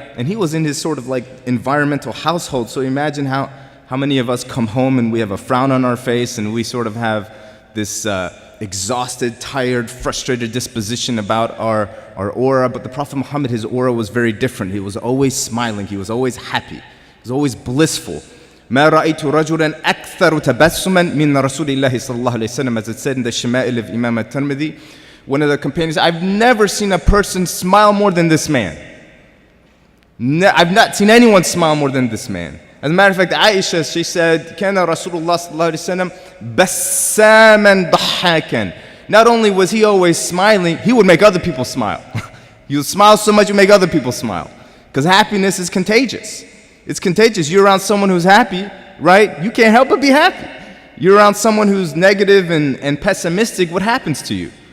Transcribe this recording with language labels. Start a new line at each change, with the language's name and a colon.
English: And he was in his sort of like environmental household. So imagine how many of us come home and we have a frown on our face, and we sort of have this exhausted, tired, frustrated disposition about our aura. But the Prophet Muhammad, his aura was very different. He was always smiling. He was always happy. He was always blissful.
Arabic: ما رأيت رجلا أكثر تبسما من رسول الله صلى الله عليه وسلم,
English: as it said in the Shama'il of Imam al-Tirmidhi. One of the companions, I've never seen a person smile more than this man. I've not seen anyone smile more than this man. As a matter of fact, Aisha, she said,
Arabic: كان رسول الله صلى الله عليه وسلم بساما ضحاكا.
English: Not only was he always smiling, he would make other people smile. You smile so much, you make other people smile. Because happiness is contagious. It's contagious. You're around someone who's happy, right? You can't help but be happy. You're around someone who's negative and pessimistic, what happens to you?